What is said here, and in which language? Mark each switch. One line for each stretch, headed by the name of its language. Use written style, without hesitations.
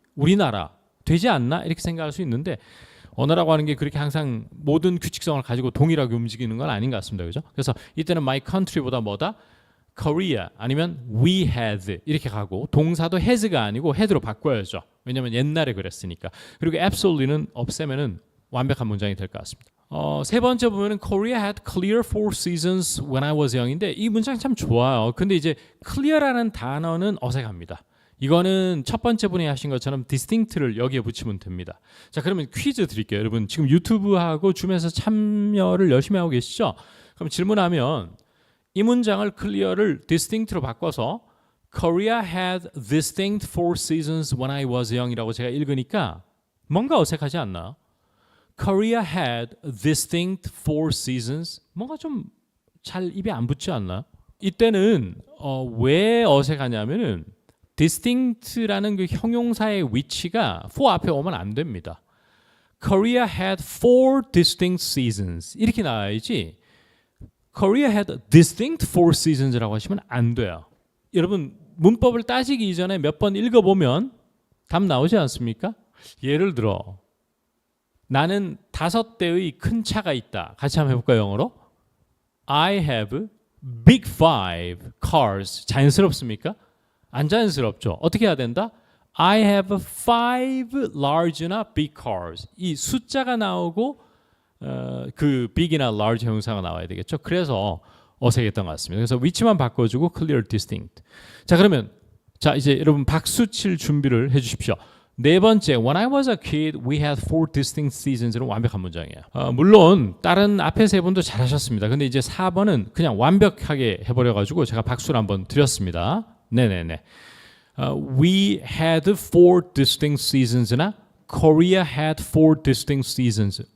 Korean: 우리나라 되지 않나? 이렇게 생각할 수 있는데 언어라고 하는 게 그렇게 항상 모든 규칙성을 가지고 동일하게 움직이는 건 아닌 것 같습니다. 그죠? 그래서 이때는 my country보다 뭐다? Korea 아니면 we had 이렇게 가고 동사도 has가 아니고 had로 바꿔야죠. 왜냐하면 옛날에 그랬으니까. 그리고 absolute는 없애면은 완벽한 문장이 될 것 같습니다. 세 번째 보면은
English: Korea had clear four seasons when I was young인데
Korean: 이 문장 참 좋아요. 근데 이제 clear라는 단어는 어색합니다. 이거는 첫 번째 분이 하신 것처럼 distinct를 여기에 붙이면 됩니다. 자, 그러면 퀴즈 드릴게요. 여러분 지금 유튜브하고 줌에서 참여를 열심히 하고 계시죠? 그럼 질문하면 이 문장을 clear를 distinct로 바꿔서
English: Korea had distinct four seasons when I was young
Korean: 이라고 제가 읽으니까 뭔가 어색하지 않나?
English: Korea had distinct four seasons.
Korean: 뭔가 좀 잘 입에 안 붙지 않나? 이때는 왜 어색하냐면은 distinct라는 그 형용사의 위치가 for 앞에 오면 안 됩니다.
English: Korea had four distinct seasons
Korean: 이렇게 나와야지.
English: Korea had distinct four seasons라고
Korean: 하시면 안 돼요. 여러분 문법을 따지기 이전에 몇 번 읽어보면 답 나오지 않습니까? 예를 들어 나는 5대의 큰 차가 있다. 같이 한번 해볼까요, 영어로?
English: I have big five cars.
Korean: 자연스럽습니까? 안 자연스럽죠. 어떻게 해야 된다?
English: I have five large나 big cars.
Korean: 이 숫자가 나오고 그 big이나 large 형용사가 나와야 되겠죠. 그래서 어색했던 것 같습니다. 그래서 위치만 바꿔주고 clear, distinct. 자, 그러면 이제 여러분 박수 칠 준비를 해주십시오. 네 번째,
English: when I was a kid, we had four distinct seasons는
Korean: 완벽한 문장이에요. 물론 다른 앞에 세 분도 잘하셨습니다. 근데 이제 4번은 그냥 완벽하게 해버려가지고 제가 박수를 한번 드렸습니다. 네네네.
English: We had four distinct seasons나 Korea had four distinct seasons.